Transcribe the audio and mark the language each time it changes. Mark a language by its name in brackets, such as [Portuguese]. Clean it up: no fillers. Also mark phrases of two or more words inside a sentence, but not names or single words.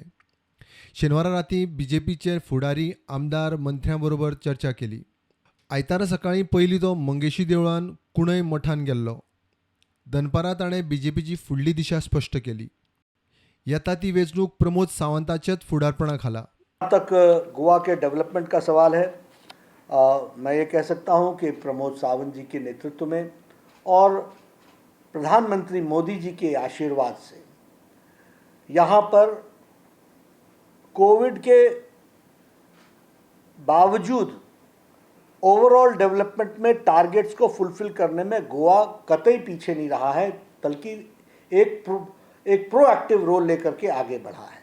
[Konkani] शेनवारा रातीं बीजेपीचे फुडारी आमदार मंत्र्यां बरोबर चर्चा केली. आयतारा सकाळीं पयलीं तो मंगेशी देवळान कुणय मठान गेल्लो. दनपारां ताणें बीजेपीची फुडली दिशा स्पश्ट केली. येता ती वेंचणूक प्रमोद सावंताच्याच फुडारपणा खाला. [Hindi] जहाँ तक गोवा के डेवलपमेंट का सवाल है, मैं ये कह सकता हूँ कि प्रमोद सावंत जी के नेतृत्व में और प्रधानमंत्री मोदी जी के आशीर्वाद से यहाँ पर कोविड के बावजूद [English] overall development [Hindi] में टारगेट्स को फुलफिल करने में गोवा कतई पीछे नहीं रहा है, बल्कि एक [English] proactive role [Hindi] लेकर के आगे बढ़ा है.